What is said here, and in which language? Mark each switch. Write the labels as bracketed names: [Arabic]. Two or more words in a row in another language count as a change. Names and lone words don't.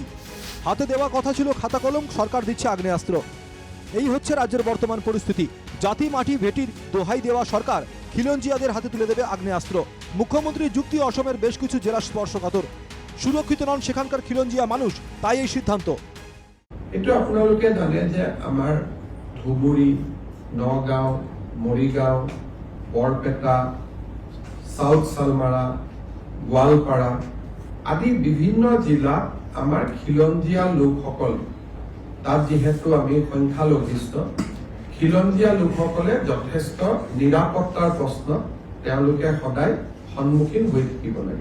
[Bangla] হাতে দেওয়া কথা ছিল খাতা কলম, সরকার দিচ্ছে আগ্নেয়াস্ত্র। এই হচ্ছে রাজ্যের বর্তমান পরিস্থিতি। জাতি মাটি ভেটির দোহাই দেওয়া সরকার খিলঞ্জিয়াদের হাতে তুলে দেবে আগ্নেয়াস্ত্র। মুখ্যমন্ত্রীর যুক্তি, অসমের বেশ কিছু জেলা স্পর্শকাতর। সুরক্ষিত নন সেখানকার খিলঞ্জিয়া মানুষ, তাই এই সিদ্ধান্ত। [Assamese] এইটো আপোনালোকে জানে যে আমাৰ ধুবুৰী, নগাঁও, মৰিগাঁও, বৰপেটা, সাউথ সালমাৰা, গোৱালপাৰা আদি বিভিন্ন জিলাত আমাৰ খিলঞ্জীয়া লোকসকল, তাত যিহেতু আমি সংখ্যালঘিষ্ঠ, খিলঞ্জীয়া লোকসকলে যথেষ্ট নিৰাপত্তাৰ প্ৰশ্ন তেওঁলোকে সদায় সন্মুখীন হৈ থাকিব লাগে।